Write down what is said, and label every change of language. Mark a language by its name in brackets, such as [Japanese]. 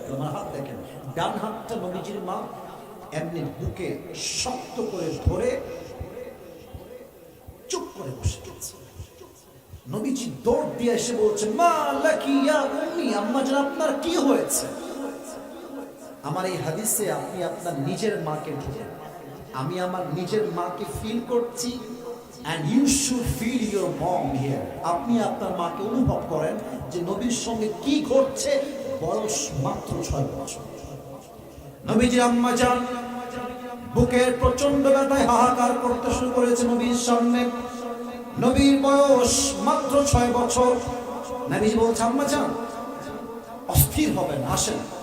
[Bangla] আমার হাত দেখেন, ডান হাতটা নবীজির মা এমনি বুকে শক্ত করে ধরে চুপ করে বসে গেছে। নবীজি দৌড় দিয়ে এসে বলছে, [Arabic] মা লাকি ইয়া উম্মি, [Bangla] আম্মা জান আপনার কি হয়েছে? আমার এই হাদিসে আপনি আপনার নিজের মাকে ঢুকেন, আমি আমার নিজের মাকে ফিল করছি। [English] And you should feel your mom here. [Bangla] আপনি আপনার মাকে অনুভব করেন যে নবীর সঙ্গে কি ঘটছে। বয়স মাত্র 6 বছর। নবীজির আম্মা জান বুকের প্রচন্ড ব্যথায় হাহাকার করতে শুরু করেছে নবীর সামনে। নবীর বয়স মাত্র 6 বছর। নবীজি বলছে, আম্মা জান অস্থির হবেন, আসেন।